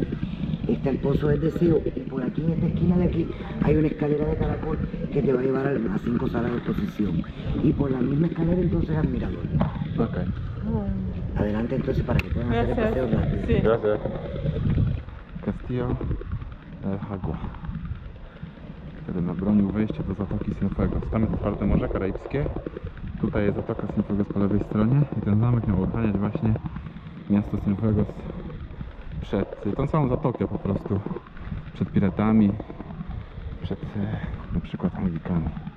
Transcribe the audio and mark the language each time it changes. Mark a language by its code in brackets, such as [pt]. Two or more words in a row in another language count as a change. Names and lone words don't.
[es] Está el Pozo del Deseo, y por aquí en esta esquina de aquí hay una escalera de caracol que te va a llevar a las 5 salas de exposición, y por la misma escalera entonces al mirador. Okay. Adelante entonces para que puedan hacer el paseo rápido. Sí. [pl] Gracias. Castillo de Jagua, który bronił wejścia do zatoki Cienfuegos. Tam jest otwarte Morze Karaibskie. Tutaj jest zatoka Cienfuegos po lewej stronie i ten zamek miał ochraniać właśnie miasto Cienfuegos przed tą całą zatokę po prostu, przed piratami, przed na przykład Anglikami.